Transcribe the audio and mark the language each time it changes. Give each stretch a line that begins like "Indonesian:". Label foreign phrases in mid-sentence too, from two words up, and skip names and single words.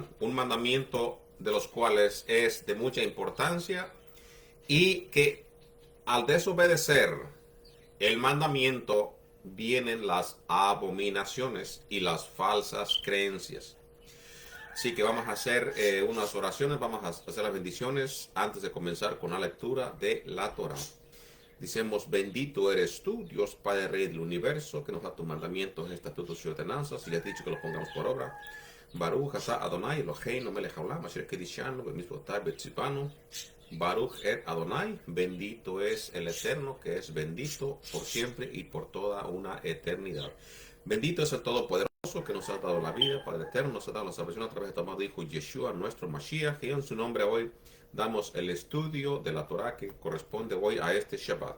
Spanish: Un mandamiento de los cuales es de mucha importancia y que al desobedecer el mandamiento vienen las abominaciones y las falsas creencias. Así que vamos a hacer unas oraciones, vamos a hacer las bendiciones antes de comenzar con la lectura de la Torah. Decimos: bendito eres tú, Dios Padre Rey del universo, que nos da tus mandamientos, estatutos y ordenanzas, y le has dicho que los pongamos por obra.
Hebrew: ברוך אתה אדוני אלוהינו מלך העולם אשר קדשנו במצוותיו וציוונו. ברוך את אדוני,
Spanish: bendito es el Eterno, que es bendito por siempre y por toda una eternidad. Bendito es el Todopoderoso, que nos ha dado la vida, Padre Eterno, nos ha dado la salvación a través de tu amado Hijo Yeshua, nuestro Mashiach, y en su nombre hoy damos el estudio de la Torah que corresponde hoy a este Shabbat.